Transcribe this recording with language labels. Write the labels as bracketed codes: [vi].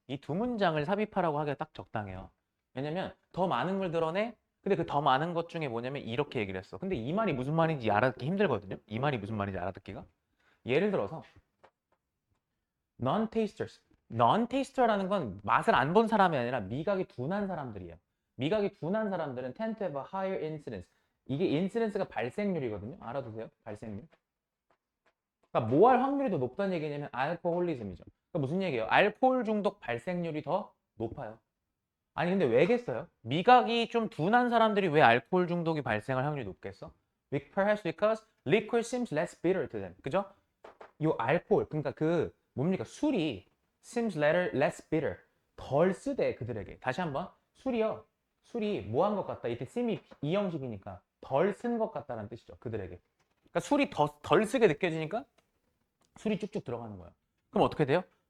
[ko] 이 두 문장을 삽입하라고 하기가 딱 적당해요. 왜냐면 더 많은 걸 드러내. 근데 그 더 많은 것 중에 뭐냐면 이렇게 얘기를 했어. 근데 이 말이 무슨 말인지 알아듣기 힘들거든요. 이 말이 무슨 말인지 알아듣기가. 예를 들어서 non-tasters. non-taster라는 건 맛을 안 본 사람이 아니라 미각이 둔한 사람들이에요. 미각이 둔한 사람들은 [en] tend to have a higher incidence. [ko] 이게 인시던스가 발생률이거든요. 알아두세요. 발생률. 그러니까 뭐 할 확률이 더 높다는 얘기냐면 알코올리즘이죠. 그러니까 무슨 얘기예요? 알코올 중독 발생률이 더 높아요. 아니 근데 왜겠어요? 미각이 좀 둔한 사람들이 왜 알코올 중독이 발생할 확률이 높겠어? [en] Perhaps because liquor seems less bitter to them. [ko] 그죠? 요 알코올, 그러니까 그 뭡니까? 술이 [en] seems less bitter. [ko] 덜 쓰대 그들에게. 다시 한번 술이요. 술이 뭐 한 것 같다. 이때 seem이 이형식이니까 덜 쓴 것 같다는 뜻이죠. 그들에게. 그러니까 술이 덜 쓰게 느껴지니까 술이 쭉쭉 들어가는 거예요. 그럼 어떻게 돼요?